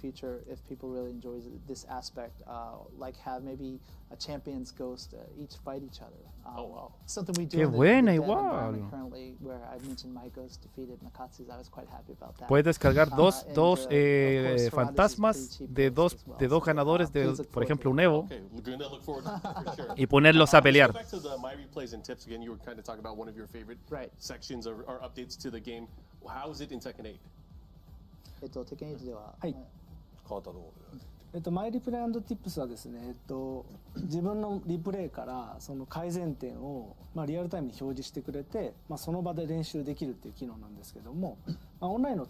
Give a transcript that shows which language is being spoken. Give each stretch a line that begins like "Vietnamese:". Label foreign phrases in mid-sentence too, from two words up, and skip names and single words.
Spanish: Qué buena, igual. Puedes descargar dos fantasmas de dos ganadores de, por ejemplo, un EVO y ponerlos a pelear.
Japanese: マイリプレイ&ティップスはですね、自分のリプレイからその改善点を、リアルタイムに表示してくれて、その場で練習できるっていう機能なんですけども、オンラインの